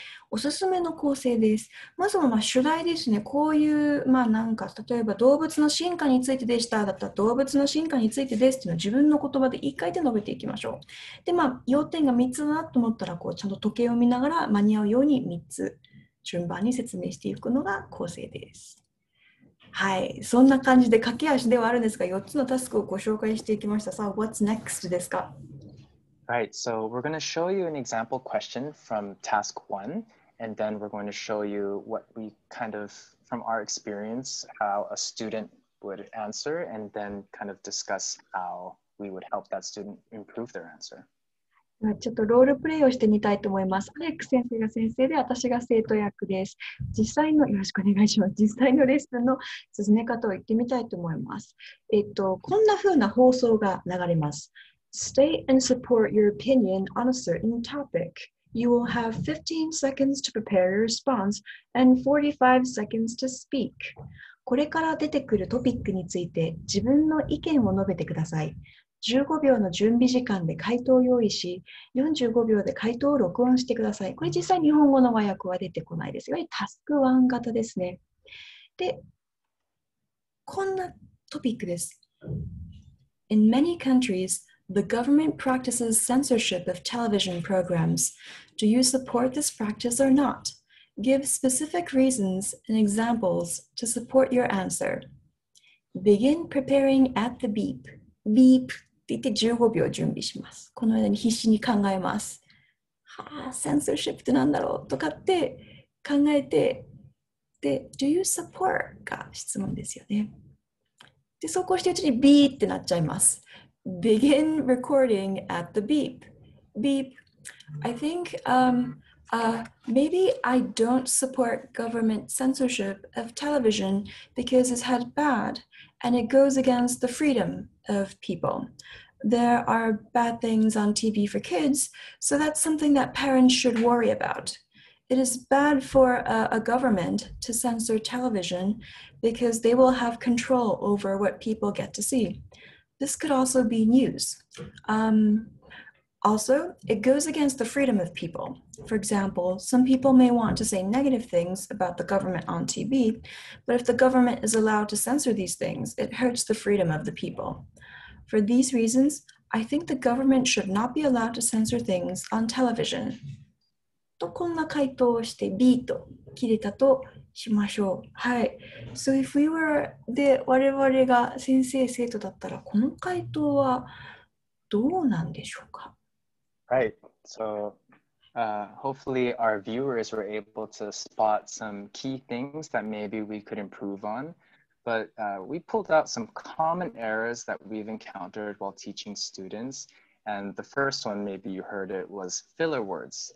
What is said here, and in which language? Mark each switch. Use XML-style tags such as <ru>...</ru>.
<ja>おすすめの構成です。まずは主題ですね。こういう、なんか例えば動物の進化についてでしただったら動物の進化についてですっていうのを自分の言葉で言い換えて述べていきましょう。で、要点が3つだなと思ったらちゃんと時計を見ながら間に合うように3つ順番に説明していくのが構成です。はい。そんな感じで駆け足ではあるんですが、4つのタスクをご紹介していきました。さあ、</ja> <en>What's next</en> <ja>ですか</ja> <en>Right, so we're going to show you an example question from task 1, and then we're going to show you what we kind of, from our experience, how a student would answer, and then kind of discuss how we would help that student improve their answer.</en> <ja>ちょっとロールプレイをしてみたいと思います。アレック先生が先生で、私が生徒役です。実際の、よろしくお願いします。実際のレッスンの進め方を言ってみたいと思います。こんな風な放送が流れます。</ja> <en>State and support your opinion on a certain topic. You will have 15 seconds to prepare your response and 45 seconds to speak.</en> <ja>これから出てくるトピックについて自分の意見を述べてください。 15秒の準備時間で回答を用意し、45秒で回答を録音してください。これ実際日本語の和訳は出てこないですが、タスク1型ですね。で、こんなトピックです。</ja> <en>In many countries, the government practices censorship of television programs. Do you support this practice or not? Give specific reasons and examples to support your answer. Begin preparing at the beep.</en> <ja>Beep って言って15秒準備します。この間に必死に考えます。 censorship ってなんだろうとかって考えて、で、</ja> <en>Do you support</en> <ja>が質問ですよね。で、そうこうしてるうちにビーってなっちゃいます。</ja> <en>Begin recording at the beep. Beep. I think maybe I don't support government censorship of television because it's had bad and it goes against the freedom of people. There are bad things on TV for kids, so that's something that parents should worry about. It is bad for a government to censor television because they will have control over what people get to see. This could also be news. Also, it goes against the freedom of people. For example, some people may want to say negative things about the government on TV, but if the government is allowed to censor these things, it hurts the freedom of the people. For these reasons, I think the government should not be allowed to censor things on television.</en> <ja>とこんな回答をして B と切れたとしましょう。はい。</ja> <en>So if we were</en> <ja>で我々が先生生徒だったらこの回答はどうなんでしょうか</ja> <en>Right, so hopefully our viewers were able to spot some key things that maybe we could improve on. But we pulled out some common errors that we've encountered while teaching students. And the first one, maybe you heard it, was filler words.</en>